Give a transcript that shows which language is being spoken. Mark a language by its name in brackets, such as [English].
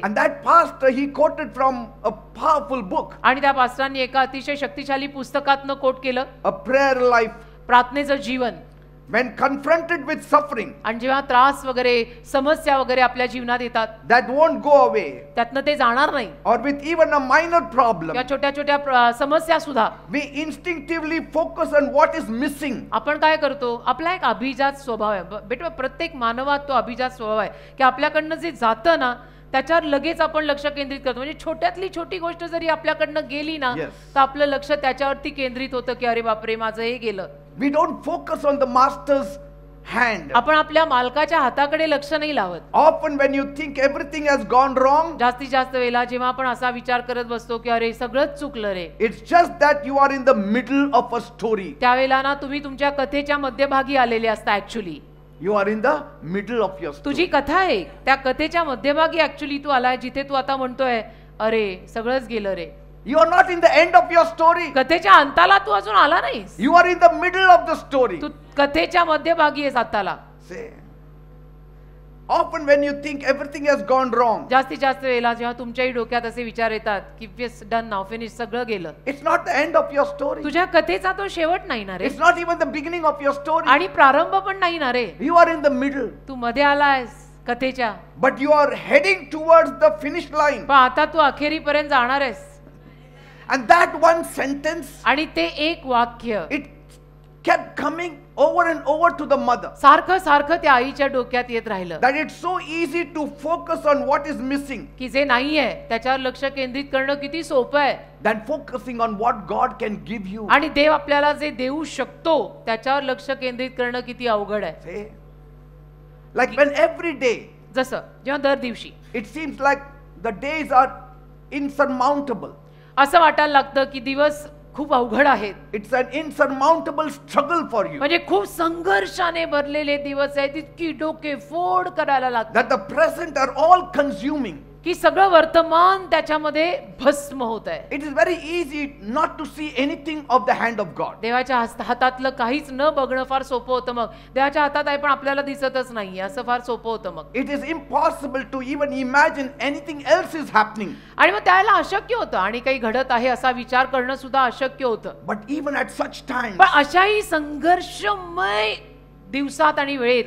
[English] And that pastor, he quoted from a powerful book, [Marathi] आणि त्या पास्टरांनी एका अतिशय शक्तिशाली पुस्तकातनं कोट केलं, [English] A Prayer Life. [Marathi] प्रार्थनेचं Jeevan. [English] when confronted with suffering, [Marathi] आणि जेव्हा त्रास वगैरे समस्या वगैरे आपल्या जीवनात येतात, [English] that won't go away, [Marathi] त्यातनं ते जाणार नाही, [English] or with even a minor problem, [Marathi] या छोट्या छोट्या समस्या सुद्धा [English] we instinctively focus on what is missing. [Marathi] आपण काय करतो, आपला एक अभिजात स्वभाव आहे बेटा, प्रत्येक मानवात तो अभिजात स्वभाव आहे की आपल्याकडनं जे जातं ना त्याच्यावर लगेच आपण लक्ष केंद्रित करतो. म्हणजे छोट्यातली छोटी गोष्ट जरी आपल्याकडनं गेली ना तर आपलं लक्ष त्याच्यावरती केंद्रित होतं की अरे बापरे माझं हे गेलं. [English] We don't focus on the master's hand. [Marathi] आपण आपल्या मालकाच्या हाताकडे लक्ष नाही लावत. [English] Often when you think everything has gone wrong, [Marathi] जास्तीत जास्त वेळेला जेव्हा आपण असा विचार करत बसतो की अरे सगळंच चुकलं रे, [English] it's just that you are in the middle of a story. [Marathi] त्यावेळेला ना तुम्ही तुमच्या कथेच्या मध्यभागी आलेले असता. [English] Actually You are in the middle of your story. [Marathi] तुझी कथा आहे त्या कथेच्या मध्यभागी ऍक्च्युली तू आलाय, जिथे तू आता म्हणतोय अरे सगळंच गेलं रे. [English] You are not in the end of your story. [Marathi] कथेच्या अंताला तू अजून आला नाहीस. [English] You are in the middle of the story. [Marathi] तू कथेच्या मध्यभागी आहेस आताला. [English] Say. Often when you think everything has gone wrong, [Marathi] जास्तीत जास्त वेळेला जेव्हा तुमच्याही डोक्यात असे विचार येतात की [English] yes done now finish, [Marathi] सगळं गेलं, [English] it's not the end of your story. [Marathi] तुझ्या कथेचा तो शेवट नाही ना रे, [English] It's not even the beginning of your story. [Marathi] आणि प्रारंभ पण नाही ना रे. [English] You are in the middle. [Marathi] तू मध्ये आलायस कथेच्या, [English] But you are heading towards the finish line. [Marathi] पण आता तू अखेरीपर्यंत जाणार आहेस. [English] And that one sentence, [Marathi] आणि ते एक वाक्य [English] it kept coming over and over to the mother. [Marathi] सारखं सारखं त्या आईच्या डोक्यात येत राहिलं [English] That it's so easy to focus on what is missing [Marathi] की जे नाहीये त्याच्यावर लक्ष केंद्रित करणं किती सोपं आहे, [English] than focusing on what God can give you. [Marathi] आणि देव आपल्याला जे देऊ शकतो त्याच्यावर लक्ष केंद्रित करणं किती अवघड आहे. [English] Say, like when every day, [Marathi] जसं जेव्हा दर दिवशी [English] it seems like the days are insurmountable. [Marathi] असं वाटायला लागतं की दिवस खूप अवघड आहेत. [English] It's an insurmountable struggle for you. [Marathi] म्हणजे खूप संघर्षाने भरलेले दिवस आहेत, इतकी डोके फोड करायला लागतात [English] That the present are all consuming. [Marathi] की सगळं वर्तमान त्याच्यामध्ये भस्म होत आहे. [English] It is very easy not to see anything of the hand of God. [Marathi] देवाच्या हातातलं काहीच न बघणं फार सोपं होतं. मग देवाच्या हातात आहे पण आपल्याला दिसतच नाहीये असं फार सोपं होतं. मग [English] It is impossible to even imagine anything else is happening. [Marathi] आणि मग त्याला अशक्य होतं आणि काही घडत आहे असा विचार करणं सुद्धा अशक्य होतं. [English] But even at such times, [Marathi] पण अशाही संघर्षमय दिवसात आणि वेळेत